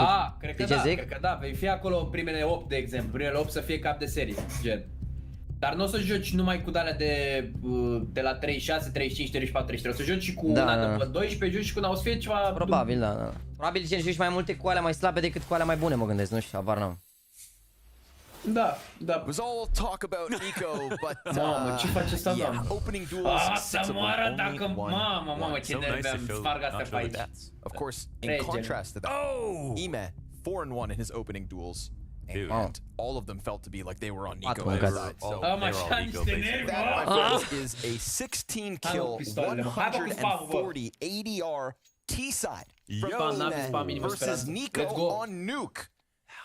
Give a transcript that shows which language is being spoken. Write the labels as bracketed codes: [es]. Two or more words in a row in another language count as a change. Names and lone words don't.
[ro] cred că da, vei fi acolo primele 8, de exemplu, primele 8 să fie cap de serie, gen. Dar nu o să joci numai cu alea de la 36, 35, 34, 33, o să joci și cu una de 12, joci și cu una, o să fie ceva... Probabil, da. Probabil gen joci mai multe cu alea mai slabe decât cu alea mai bune, mă gândesc, nu știu, habar n-am. Da. [en] It was all talk about Nico, but [ro] mamă, ce face asta, [en] yeah, opening duels. [ro] Să moară dacă mamă, ce nervi am, sparg astea pe aici. [en] Of course, in contrast to that, Ime 4-1 in his opening duels. And all of them felt to be like they were on Nico's side. So that is a 16 kill, 140 ADR T-side from Ime versus Nico on Nuke.